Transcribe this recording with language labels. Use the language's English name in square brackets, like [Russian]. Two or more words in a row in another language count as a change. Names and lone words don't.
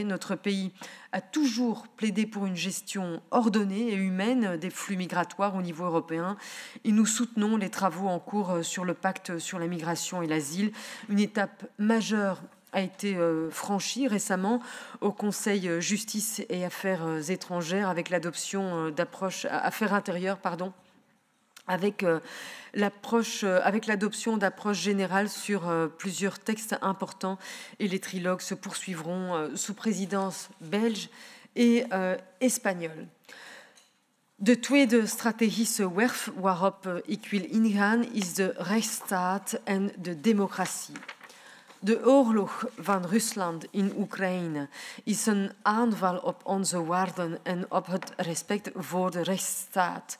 [French] Notre pays a toujours plaidé pour une gestion ordonnée et humaine des flux migratoires au niveau européen et nous soutenons les travaux en cours sur le pacte sur la migration et l'asile, une étape majeure a été franchie récemment au Conseil Justice et Affaires étrangères avec l'adoption d'approches affaires intérieures, avec l'adoption d'approches générales sur plusieurs textes importants et les trilogues se poursuivront sous présidence belge et espagnole. [Dutch] De tweede strategische werf waarop ik wil ingaan is de rechtsstaat en de democratie. De oorlog van Rusland in Oekraïne is een aanval op onze waarden en op het respect voor de rechtsstaat.